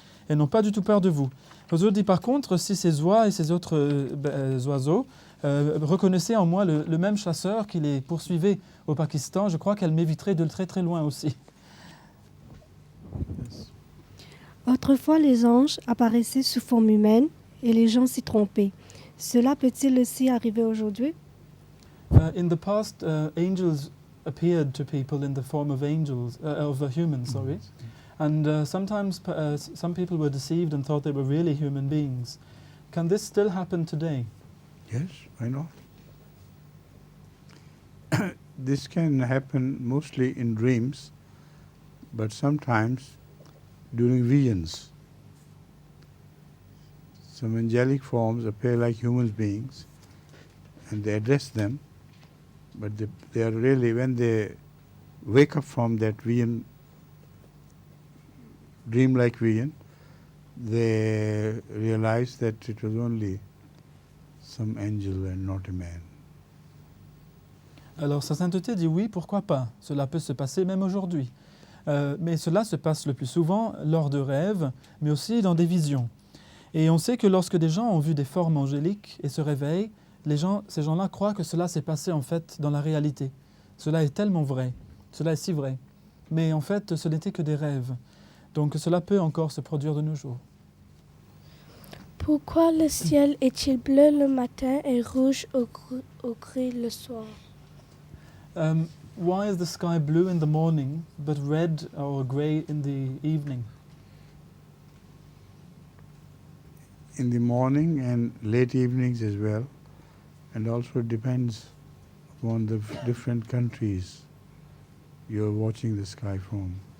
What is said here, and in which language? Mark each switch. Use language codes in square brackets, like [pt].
[fr] Elles n'ont pas du tout peur de vous. Huzur dit par contre, si ces oies et ces autres oiseaux reconnaissaient en moi le même chasseur qui les poursuivait au Pakistan, je crois qu'elles m'éviteraient de très très loin aussi. Autrefois, les anges apparaissaient sous forme humaine et les gens s'y trompaient. Cela peut-il aussi arriver aujourd'hui? [en] In the past, angels appeared to people in the form of humans, sorry. And sometimes some people were deceived and thought they were really human beings. Can this still happen today? Yes, why not? This can happen mostly in dreams, but sometimes during visions. Some angelic forms appear like human beings and they address them, but they are really, when they wake up from that vision, dream-like vision, they realize that it was only some angel and not a man. [fr] Alors sa sainteté dit oui, pourquoi pas? Cela peut se passer même aujourd'hui. Mais cela se passe le plus souvent lors de rêves, mais aussi dans des visions. Et on sait que lorsque des gens ont vu des formes angéliques et se réveillent, ces gens-là croient que cela s'est passé en fait dans la réalité. Cela est tellement vrai, cela est si vrai. Mais en fait, ce n'était que des rêves. Donc cela peut encore se produire de nos jours. Pourquoi le ciel est-il bleu le matin et rouge ou gris le soir? [en] Why is the sky blue in the morning but red or grey in the evening? In the morning and late evenings as well, and also it depends on the different countries you're watching the sky from.